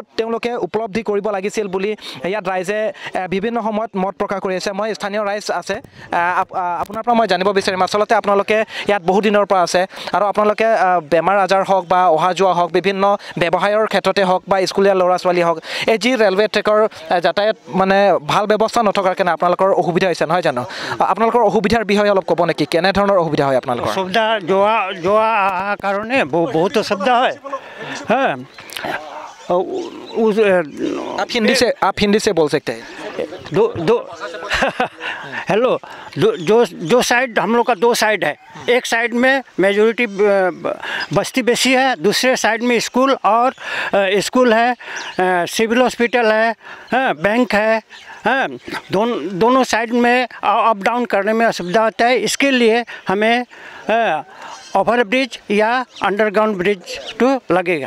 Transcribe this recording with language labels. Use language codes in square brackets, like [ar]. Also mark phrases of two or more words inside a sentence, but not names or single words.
[as] তেওঁলোকে উপলব্ধি কৰিব লাগিছিল বুলি ইয়াত ৰাইজে বিভিন্ন সময়ত মত প্ৰকাশ কৰি আছে মই স্থানীয় ৰাইজ আছে আপোনাৰ পৰা মই জানিব বিচাৰিম আচলতে আপোনালোকে ইয়াত বহু দিনৰ পৰা আছে আৰু আপোনালোকে বেমাৰ আজাৰ হওক বা অহা যোৱা হওক বিভিন্ন ব্যৱসায়ৰ ক্ষেত্ৰতে হওক বা স্কুলীয়া ল'ৰা ছোৱালী হওক এই যি [en] railway track [as] যাতায়াত মানে ভাল ব্যৱস্থা নথকাৰ কাৰণে আপোনালোকৰ অসুবিধা হৈছে নহয় জানো আপোনালোকৰ অসুবিধাৰ বিষয়ে অলপ ক'ব নেকি কেনেধৰণৰ অসুবিধা হয় আপোনালোকৰ অসুবিধা যোৱা কাৰণে [hi] बहुत असुविधा है हाँ आप हिंदी से बोल सकते हैं दो हेलो जो साइड हम लोग का 2 साइड है एक साइड में मेजॉरिटी बस्ती बेसी है दूसरे साइड में स्कूल और स्कूल है [en] civil hospital [hi] है बैंक है दोनों साइड में [en] up down [hi] करने में असुविधा होता है इसके लिए हमें [en] over bridge [hi] या [en] underground bridge [hi] तो लगेगा